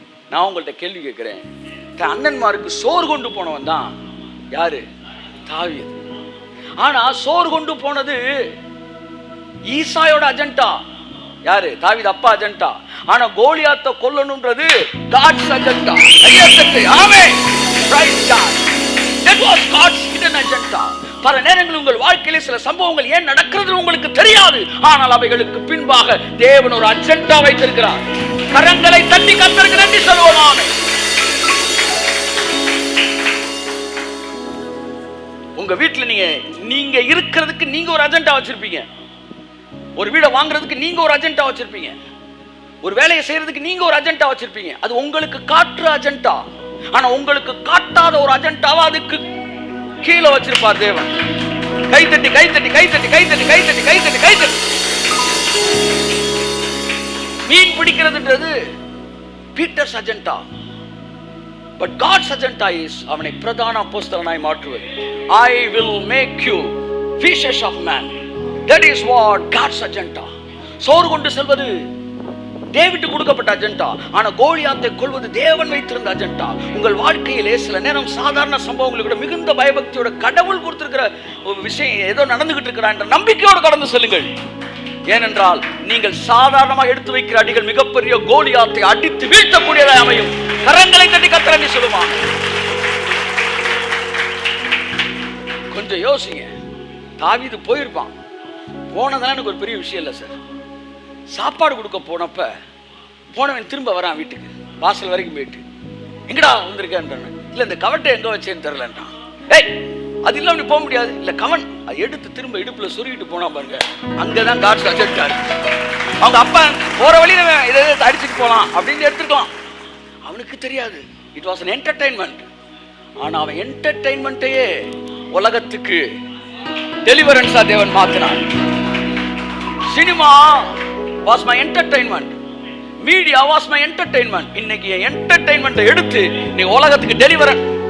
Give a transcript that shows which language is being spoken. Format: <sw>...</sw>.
<ta>நான் உங்கள்கிட்ட கேள்வி கேட்கிறேன். அண்ணன்மாருக்கு சோறு கொண்டு போனவன் தான் யாரு? தாவீது. ஆனா சோறு கொண்டு போனது ஈசாயோட அஜெண்டா. யாரு? தாவீது அப்பா அஜெண்டா. ஆனா கோலியாத்தை கொல்லணும்ன்றது God's agenda. Amen. Price God.</ta> <en>That was God's hidden agenda.</en> <ta>பல நேரங்களில் உங்கள் வாழ்க்கையிலே சில சம்பவங்கள் ஏன் நடக்கிறது உங்களுக்கு தெரியாது, ஆனால் அவைகளுக்கு பின்பாக தேவன் ஒரு அஜெண்டா வைத்திருக்கிறார். கரங்களை தட்டி கர்த்தருக்கு நன்றி சொல்லுவோம். ஆமென். உங்க வீட்டுல நீங்க இருக்கிறதுக்கு நீங்க ஒரு அஜெண்டா வச்சிருப்பீங்க. ஒரு வீடை வாங்குறதுக்கு நீங்க ஒரு அஜெண்டா வச்சிருப்பீங்க. ஒரு வேலையை செய்யறதுக்கு நீங்க ஒரு அஜெண்டா வச்சிருப்பீங்க. அது உங்களுக்கு காட்டுற அஜெண்டா. ஆனா உங்களுக்கு காட்டாத ஒரு அஜெண்டாவா அதுக்கு கீழே வச்சிருப்பார் தேவன். கைத்தட்டி கைத்தட்டி கைத்தட்டி கைத்தட்டி கைத்தட்டி கைத்தட்டி கைத்தட்டி. மீன் பிடிக்கிறதுன்றது Peter's agenda.</ta> <en>but God's agenda is</en> <ta>அவனை பிரதான அப்போஸ்தலனாய் மாற்றுவது.</ta> <en>I will make you fishers of men. That is what God's agenda.</en> <ta>சோறு கொண்டு செல்வது டேவிட் கொடுக்கப்பட்ட அஜெண்டா. ஆனா கோலியாத்தை கொல்வது தேவன் வைத்திருந்த அஜெண்டா. உங்கள் வாழ்க்கையிலே சில நேரம் சாதாரண சம்பவங்களுக்கு கூட மிகுந்த பயபக்தியோட கடவுள் கொடுத்திருக்கிற ஒரு விஷயம் ஏதோ நடந்துகிட்டு இருக்கிறா என்ற நம்பிக்கையோடு கடந்து செல்லுங்கள். ஏனென்றால் நீங்கள் சாதாரணமாக எடுத்து வைக்கிற அடிகள் மிகப்பெரிய கோலியாத்தை அடித்து வீழ்த்தக்கூடியதாக அமையும். கரங்களை தட்டி கர்த்தரை சொல்லுமா. கொஞ்சம் யோசிங்க. தாவீது போயிருப்பான். போனதான் எனக்கு ஒரு பெரிய விஷயம் இல்லை சார். சாப்பாடு கொடுக்க போனவன் திரும்ப வரான் வீட்டுக்கு. வாசல் வரைக்கும் போயிட்டு எங்கடா வந்திருக்கேன்றான். இல்லை இந்த கவட்டை எங்கே வச்சேன்னு தெரிலன்றான். ஏய் அது இல்லாம நீ போக முடியாது. இல்லை கவன் அதை எடுத்து திரும்ப இடுப்புல சொருகிட்டு போனா பாருங்க. அங்கதான் காட்ஸ் அஜெண்டா. அவங்க அப்பா போற வழியில இதை அடிச்சுட்டு போலாம் அப்படின்னு எடுத்துக்கலாம். அவனுக்கு தெரியாது.</ta> <en>It was an entertainment.</en> <ta>ஆனா அவன் என்டர்டெயின்மெண்ட்டையே உலகத்துக்கு டெலிவரன்ஸா தேவன் மாத்தினார்.</ta> <en>Cinema was my entertainment. Media was my entertainment.</en> <ta>இன்னைக்கு என்டர்டெயின்மென்ட் எடுத்து நீ உலகத்துக்கு டெலிவரன்.</ta>